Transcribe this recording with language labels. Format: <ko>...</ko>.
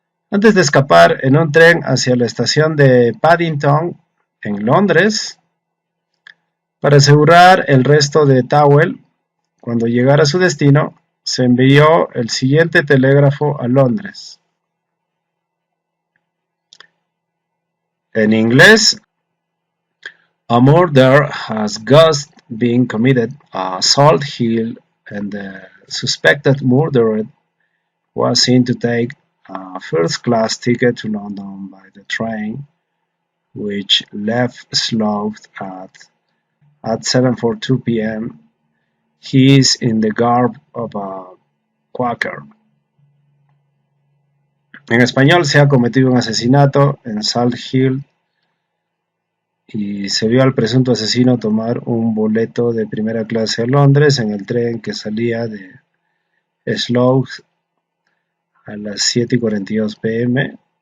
<es>Antes de escapar en un tren hacia la estación de Paddington, en Londres, para asegurar el resto de Tawell, cuando llegara a su destino, se envió el siguiente telégrafo a Londres. En inglés:</es> <en>A murder has just been committed at Salt Hill, and the suspected murderer was seen to take a first-class ticket to London by the train, which left Slough at 7:42 p.m. He is in the garb of a Quaker.</en> <es>En español: se ha cometido un asesinato en Salt Hill y se vio al presunto asesino tomar un boleto de primera clase a Londres en el tren que salía de Slough a las 7:42 p.m.</es>